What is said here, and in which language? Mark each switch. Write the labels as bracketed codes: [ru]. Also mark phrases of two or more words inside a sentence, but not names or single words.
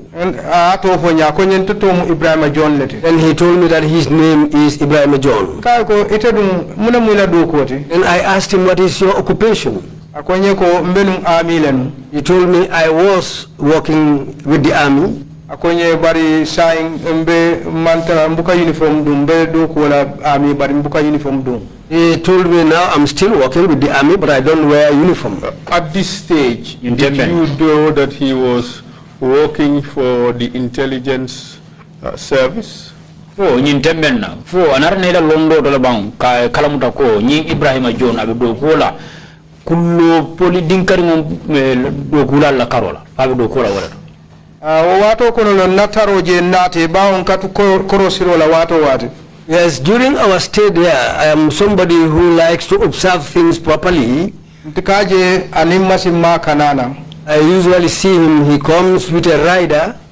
[en] And he told me that his name is Ebrima John. Then I asked him, what is your occupation? He told me I was working with the army. [man] Akonye bari saing mbe mantara mbuka uniform dum be do ko wala army bari mbuka uniform dum. [en] He told me now I'm still working with the army but I don't wear uniform. At this stage, did you know that he was working for the intelligence service? [man] Fo nyintemben na fo anarne la londo to la bang ka kalamuta ko nyi Ebrima John abe do ko la kullo poli dinkari mom do kula la karola abe do ko la wala. [en] Yes, during our stay there, I am somebody who likes to observe things properly. I usually see him, he comes with a rider.